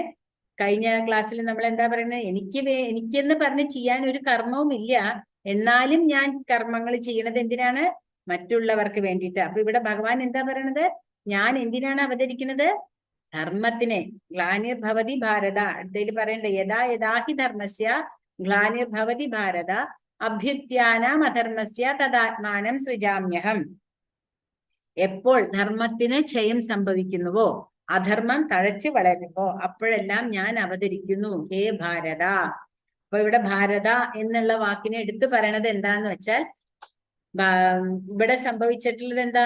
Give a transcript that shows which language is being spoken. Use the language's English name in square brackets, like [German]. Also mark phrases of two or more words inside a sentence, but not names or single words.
[Malayalam] കഴിഞ്ഞ ക്ലാസ്സിൽ നമ്മൾ എന്താ പറയണേ? എനിക്കെന്ന് പറഞ്ഞ് ചെയ്യാൻ ഒരു കർമ്മവും ഇല്ല, എന്നാലും ഞാൻ കർമ്മങ്ങൾ ചെയ്യണത് എന്തിനാണ്? മറ്റുള്ളവർക്ക് വേണ്ടിയിട്ട്. അപ്പൊ ഇവിടെ ഭഗവാൻ എന്താ പറയണത്? ഞാൻ എന്തിനാണ് അവതരിക്കുന്നത്? ധർമ്മത്തിനെ. [Sanskrit] ഗ്ലാനിർഭവതി ഭാരത, [Malayalam] അടുത്തതിൽ പറയണ്ടേ, [Sanskrit] യഥാ യഥാഹി ധർമ്മസ്യ ഗ്ലാനിർഭവതി ഭാരത അഭ്യുത്ഥാനാം അധർമ്മസ്യ തദാത്മാനം സൃജാമ്യഹം. [Malayalam] എപ്പോൾ ധർമ്മത്തിന് ക്ഷയം സംഭവിക്കുന്നുവോ, അധർമ്മം തഴച്ചു വളരുമ്പോ അപ്പോഴെല്ലാം ഞാൻ അവതരിക്കുന്നു, ഹേ ഭാരത. അപ്പൊ ഇവിടെ ഭാരത എന്നുള്ള വാക്കിനെ എടുത്തു പറയണത് എന്താന്ന് വെച്ചാൽ, ഇവിടെ സംഭവിച്ചിട്ടുള്ളത് എന്താ?